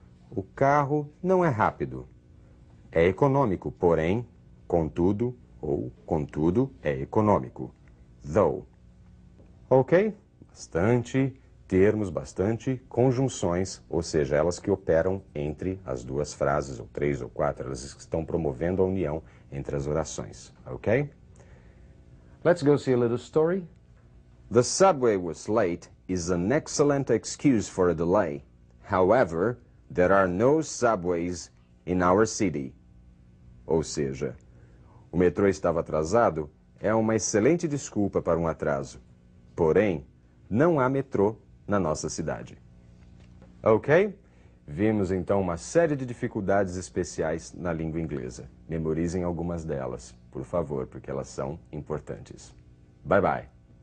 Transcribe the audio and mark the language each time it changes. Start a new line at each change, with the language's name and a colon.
Portuguese: O carro não é rápido. É econômico, porém, contudo, ou contudo, é econômico. Though. Ok? Bastante termos, bastante conjunções, ou seja, elas que operam entre as duas frases, ou três ou quatro, elas estão promovendo a união entre as orações. Ok?
English: Let's go see a little story. The subway was late is an excellent excuse for a delay. However, there are no subways in our city.
Portuguese: Ou seja, o metrô estava atrasado é uma excelente desculpa para um atraso. Porém, não há metrô na nossa cidade. Ok? Vimos então uma série de dificuldades especiais na língua inglesa. Memorizem algumas delas, por favor, porque elas são importantes. Bye bye.